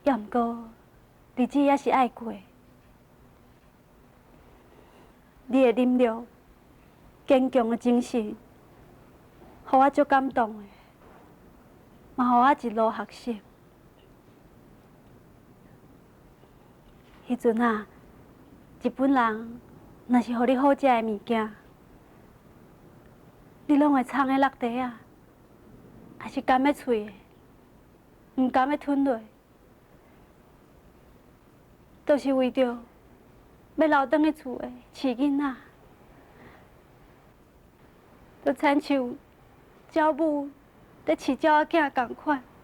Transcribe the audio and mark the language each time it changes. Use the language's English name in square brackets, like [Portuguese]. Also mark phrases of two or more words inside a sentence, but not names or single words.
[Min Nan Chinese] 也毋过日子也是爱过。你的忍耐、坚强的精神，互我足感动的，嘛互我一路学习。迄阵啊，日本人若是互你好食的物件，你拢会藏在落地啊，还是含在喙的，毋甘要吞落，都是为着要留倒去厝的饲囡仔，就亲像鸟母在饲鸟仔囝共款。